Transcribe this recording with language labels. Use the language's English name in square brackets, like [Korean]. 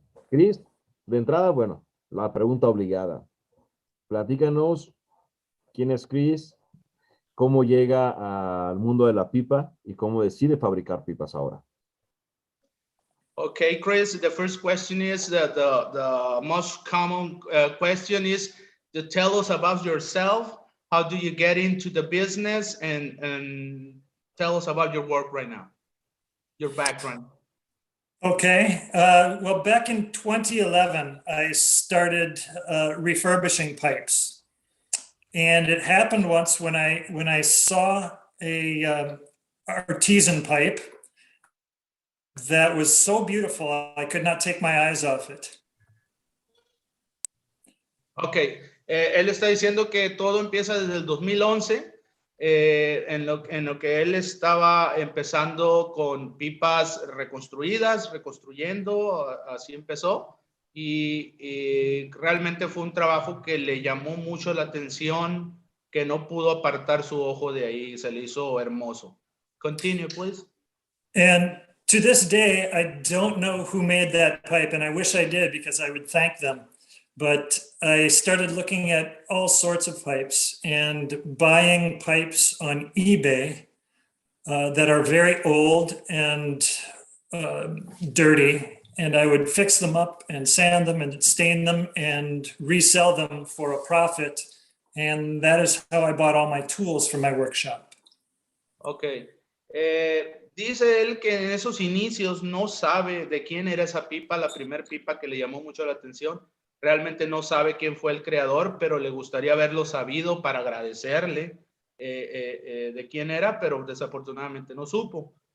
[Spanish] Kris, de entrada, bueno, la pregunta obligada. Platícanos quién es Kris, cómo llega al mundo de la pipa y cómo decide fabricar pipas ahora. [English] Okay, Kris, the first question is that the most common question is to tell us about yourself. How do you get into the business, and tell us about your work right now, your background. Okay. Well, back in 2011, I started refurbishing pipes. And it happened once when I saw a artisan pipe that was so beautiful, I could not take my eyes off it. [Spanish] Okay, él está diciendo que todo empieza desde el 2011, en lo que él estaba empezando con pipas reconstruyendo, así empezó. Y realmente fue un trabajo que le llamó mucho la atención, que no pudo apartar su ojo de ahí, se le hizo hermoso. [English] Continue, please. And to this day, I don't know who made that pipe, and I wish I did because I would thank them. But I started looking at all sorts of pipes and buying pipes on eBay that are very old and dirty. And I would fix them up and sand them and stain them and resell them for a profit. And that is how I bought all my tools for my workshop. Okay. [Spanish] Dice él que en esos inicios no sabe de quién era esa pipa, la primer pipa que le llamó mucho la atención. Realmente no sabe quién fue el creador, pero le gustaría haberlo sabido para agradecerle de quién era, pero desafortunadamente no supo.